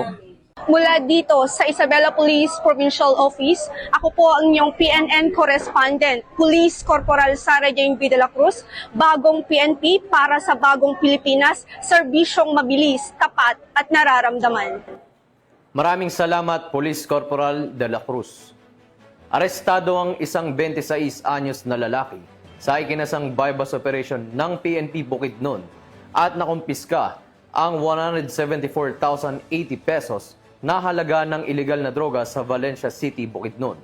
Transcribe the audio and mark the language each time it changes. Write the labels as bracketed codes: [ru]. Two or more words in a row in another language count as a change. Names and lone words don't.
[tl] Mula dito sa Isabela Police Provincial Office, ako po ang inyong PNN correspondent, Police Corporal Sarah Jane B. de la Cruz, bagong PNP para sa bagong Pilipinas, serbisyong mabilis, tapat at nararamdaman. Maraming salamat, Police Corporal de la Cruz. Arestado ang isang 26 anyos na lalaki sa ikinasang [en] bypass operation [tl] ng PNP Bukidnon at nakumpiska ang 174,080 pesos na halaga ng ilegal na droga sa Valencia City, Bukidnon.